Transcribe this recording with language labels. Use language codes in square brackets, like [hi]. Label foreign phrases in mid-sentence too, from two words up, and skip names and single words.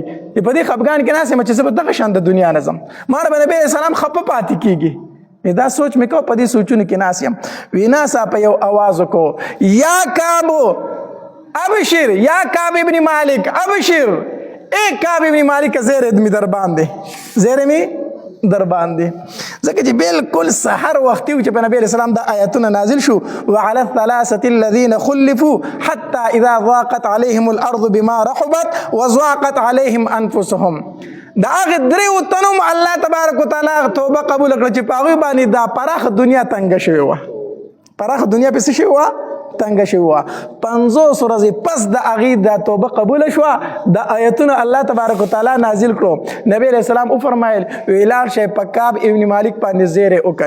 [ps] په دې خفګان کې ناست یم چې زه به دغه شان د دنیا نه ځم ما به نبي علیه السلام خفه پاتې کېږي. دا سوچ مې کو په دې سوچونو کې ناست یم وی ناڅاپه په یو آواز وکړو [ar] یا کعب ابشر یا کعب ابن مالک ابشر [ps] اے کعب ابن مالک زیر می در باندې زیر می در باندې ځکه چې بالکل سحر وختي و چې په نبی علیه السلام دا آیتونه نازل شو [ar] وعلى الثلاثة الذين خلفوا حتى اذا ضاقت عليهم الارض بما رحبت وضاقت عليهم انفسهم [ps] دا هغه دریو تنوم الله تبارک وتعالی توبه قبول کړه چې په هغوی باندې دا پراخه دنیا تنګه شوې وه پراخه دنیا پسې شوې وه تنګه شوې وه 50 ورځې پس د هغې دا توبه قبوله شوه دا آیتونه الله تبارک وتعالی نازل کړو نبی علیه السلام وفرمایل وی لاړ شئ په کعب ابن مالک باندې زیری